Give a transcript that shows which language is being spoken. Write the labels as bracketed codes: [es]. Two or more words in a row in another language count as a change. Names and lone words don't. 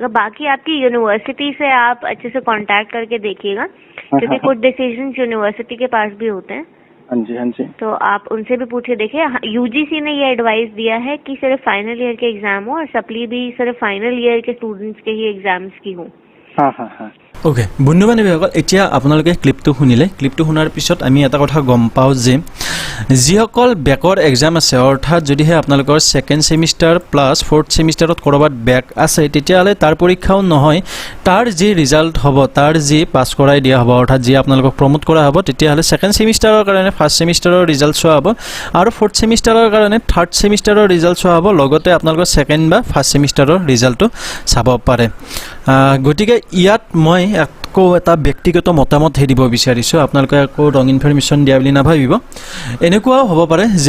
[hi] बाकी आपकी यूनिवर्सिटी से आप अच्छे से कांटेक्ट करके देखिएगा क्योंकि कुछ डिसीजन यूनिवर्सिटी के पास भी होते हैं। हाँ जी तो आप उनसे भी पूछ के देखिए। UGC ने ये एडवाइस दिया है कि सिर्फ [en] final year [hi] के एग्जाम हो और सप्ली भी सिर्फ [en] final year [hi] के स्टूडेंट्स के ही एग्जाम्स की हो। हाँ। [as] ওকে বন্ধু বান্ধৱীসকল এতিয়া আপোনালোকে ক্লিপটো শুনিলে ক্লিপটো শুনাৰ পিছত আমি এটা কথা গম পাওঁ যে যিসকল [en] backৰ exam [as] আছে অৰ্থাৎ যদিহে আপোনালোকৰ ছেকেণ্ড [en] semester plus fourth semesterত [as] ক'ৰবাত বেক আছে তেতিয়াহ'লে তাৰ পৰীক্ষাও নহয় তাৰ যি ৰিজাল্ট হ'ব তাৰ যি পাছ কৰাই দিয়া হ'ব অৰ্থাৎ যি আপোনালোকক প্ৰমোট কৰা হ'ব তেতিয়াহ'লে [en] second semesterৰ [as] কাৰণে [en] first semesterৰ result [as] চোৱা হ'ব আৰু [en] fourth semesterৰ [as] কাৰণে [en] third semesterৰ result [as] চোৱা হ'ব লগতে আপোনালোকৰ ছেকেণ্ড বা [en] first semesterৰ resultটো [as] চাব পাৰে গতিকে ইয়াত মই আকৌ এটা ব্যক্তিগত মতামত দিব বিচাৰিছোঁ আপোনালোকে আকৌ [en] wrong information [as] দিয়া বুলি নাভাবিব এনেকুৱাও হ'ব পাৰে যে